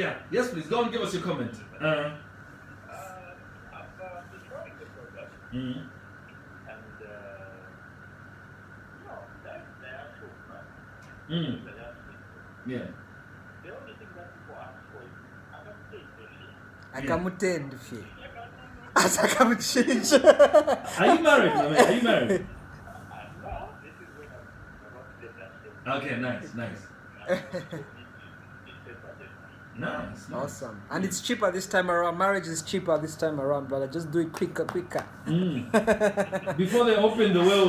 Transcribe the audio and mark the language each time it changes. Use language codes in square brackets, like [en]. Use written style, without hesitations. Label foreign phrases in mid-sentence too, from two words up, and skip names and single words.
[en] Yeah. Yes, please. Go and give us your comment. Yeah. The only thing that people ask for is [bem] akamutenda fye atakamuchinja. [en] Are you married? Are you married? no, this is when I'm about to get that thing. Okay, nice. Nice. Awesome. And it's cheaper this time around. Marriage is cheaper this time around, brother. Just do it quicker. Before they open the world.